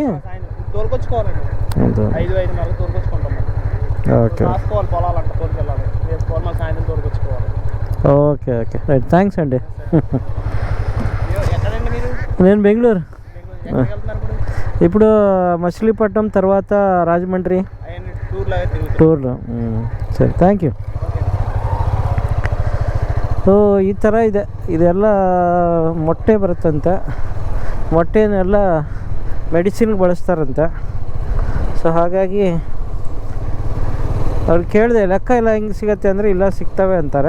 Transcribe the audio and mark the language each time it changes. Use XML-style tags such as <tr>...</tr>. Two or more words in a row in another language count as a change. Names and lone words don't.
<te>తోలుకొచ్చుకోవాలండి. 5-5:30 తోలుకొచ్చుకుంటాం. ఓకే. రాసుకోవాలి పొలాలంట, తోలుకెళ్ళాలి, వేసుకోవాలి, మాకు సాయంత్రం తోలుకొచ్చుకోవాలి.</te> <en>okay okay right, thanks అండి.</en> <te>ఎక్కడండి మీరు? నేను బెంగళూరు. ఎక్కడికి వెళ్తున్నారు ఇప్పుడు? ఇప్పుడు మచిలీపట్నం తర్వాత రాజమండ్రి ಟೂರ್ಲು.</te> <kn>ಸರಿ,</kn> <en>thank you.</en> <kn>ಸೊ ಈ ಥರ ಇದೆ. ಇದೆಲ್ಲ ಮೊಟ್ಟೆ ಬರುತ್ತಂತೆ. ಮೊಟ್ಟೆನೆಲ್ಲ ಮೆಡಿಸಿನ್ಗೆ ಬಳಸ್ತಾರಂತೆ. ಸೊ ಹಾಗಾಗಿ ಅವ್ರು ಕೇಳಿದೆ ಲೆಕ್ಕ ಎಲ್ಲ ಹೆಂಗೆ ಸಿಗುತ್ತೆ ಅಂದರೆ ಇಲ್ಲ ಸಿಗ್ತವೆ ಅಂತಾರೆ.</kn>